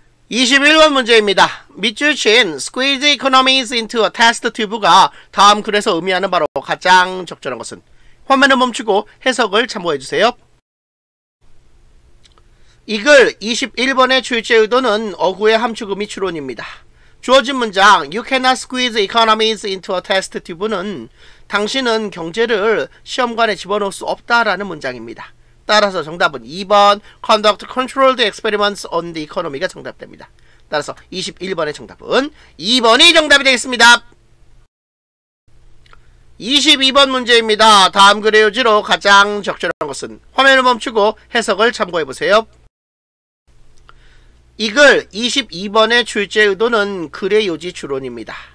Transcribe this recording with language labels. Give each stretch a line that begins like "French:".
Korean: 21번 문제입니다. 밑줄 친
English: squeeze economies into a test tube
Korean: 가 다음 글에서 의미하는 바로 가장 적절한 것은 화면을 멈추고 해석을 참고해주세요. 이 글 21번의 출제 의도는 어구의 함축음이 추론입니다. 주어진 문장
English: You cannot squeeze economies into a test tube
Korean: 는 당신은 경제를 시험관에 집어넣을 수 없다라는 문장입니다. 따라서 정답은 2번
English: Conduct controlled experiments on the economy
Korean: 가 정답됩니다. 따라서 21번의 정답은 2번이 정답이 되겠습니다. 22번 문제입니다. 다음 글의 요지로 가장 적절한 것은 화면을 멈추고 해석을 참고해보세요. 이 글 22번의 출제 의도는 글의 요지 추론입니다.